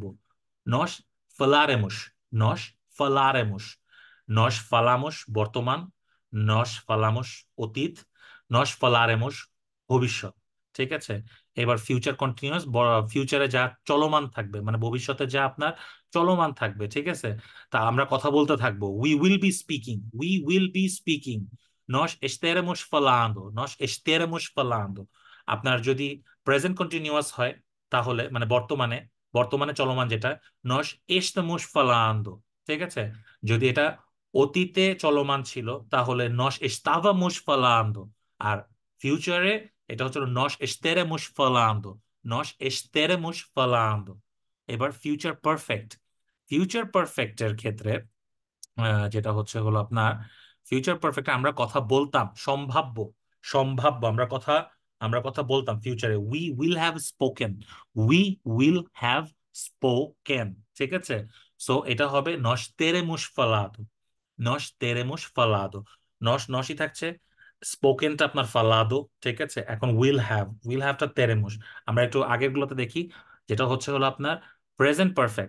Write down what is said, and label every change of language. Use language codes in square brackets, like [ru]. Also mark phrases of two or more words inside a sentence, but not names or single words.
[pt] nós falaremos, nós falaremos, nós falamos বর্তমান, nós falamos অতীত, nós falaremos ভবিষ্যৎ, [bn] ঠিক আছে। এবার [en] future continuous, [bn] ফিউচারে যা চলমান থাকবে মানে ভবিষ্যতে যা আপনার চলমান থাকবে, ঠিক আছে। তা আমরা কথা বলতে থাকবো, [en] we will be speaking, we will be speaking, [pt] nós estaremos falando, nós estaremos falando. [bn] আপনার যদি [en] present continuous [bn] হয় তাহলে মানে বর্তমানে, বর্তমানে চলমান যেটা, [pt] nós estamos falando, [bn] ঠিক আছে। যদি এটা অতীতে চলমান ছিল তাহলে [pt] nós estávamos falando. [bn] আর ফিউচারে এটা হচ্ছে [pt] nós estaremos falando, nós estaremos falando. [bn] এবার [en] future perfect, [bn] ফিউচার পারফেক্টের ক্ষেত্রে যেটা হচ্ছে হলো আপনার [en] future perfect, [bn] আমরা কথা বলতাম, সম্ভাব্য, সম্ভাব্য আমরা কথা বলতাম ফিউচারে, [en] we will have spoken, we will have spoken, [bn] ঠিক আছে। সো এটা হবে [pt] nós teremos falado, nós teremos falado. [bn] নস নসই থাকছে, স্পোকেনটা আপনার ফালাদো, ঠিক আছে। এখন [en] will have, [bn] উইল হ্যাভটা তেরেমুস। আমরা একটু আগের গুলোতে দেখি, যেটা হচ্ছে হলো আপনার [en] present perfect.